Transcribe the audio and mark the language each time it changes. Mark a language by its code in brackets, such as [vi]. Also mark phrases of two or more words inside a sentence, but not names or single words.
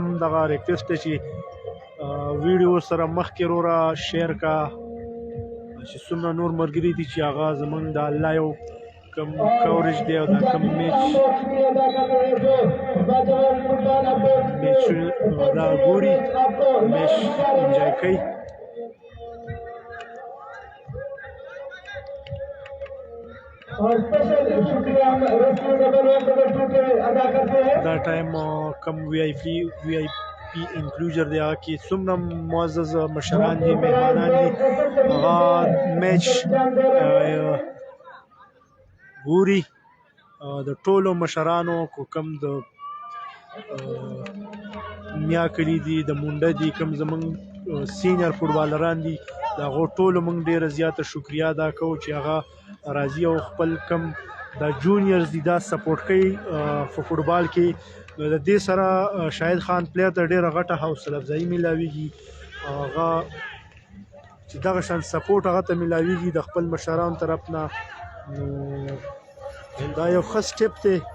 [ps] هم دغه ریکویسټ دی چې ویډیو سره مخکې وروره شیر کا چې څومره نور ملګري دي چې هغه زموږ د لایو کوم کوریج دی او دا کوم میچ دا ګوري [en] match enjoy [ps] کوي [ur] اور اسپیشل شکریہ ہم [en] rescue number 1 number 2 [ur] کے ادا کرتے ہیں [ps] دا ټایم کم [en] VIP enclosure [ps] دی هغه کې څومره معزز مشران دي مهمانان دي هغه میچ ګوري د ټولو مشرانو کو کم د میا کلی دي د مونډه دي کم زمونږ سینیئر فوټبالران دي د هغو ټولو موږ ډېره زیاته شکریا ادا کوو چې هغه راځي او خپل کم د جونیئرز دي دا سپورټ کوي په فوټبال کې نو د دې سره شاهد خان پلیر ته ډېره غټه حوصله افزایي میلاویږي هغه چې دغه شان سپورټ هغه ته میلاویږي د خپل مشرانو طرف نه نو دا یو ښه سټپ دی